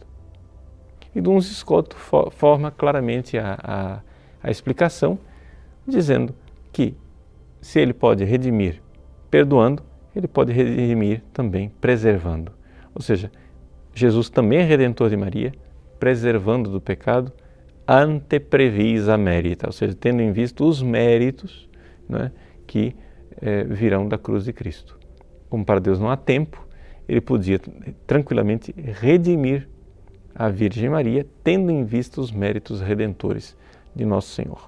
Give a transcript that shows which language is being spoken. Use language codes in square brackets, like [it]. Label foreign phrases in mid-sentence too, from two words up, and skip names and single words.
[pt] E Duns Scotus forma claramente a explicação, dizendo que se ele pode redimir perdoando, ele pode redimir também preservando. Ou seja, Jesus também é redentor de Maria, preservando do pecado, [la] ante previsa merita, [pt] ou seja, tendo em vista os méritos, né, que virão da cruz de Cristo. Como para Deus não há tempo, ele podia tranquilamente redimir a Virgem Maria, tendo em vista os méritos redentores de Nosso Senhor.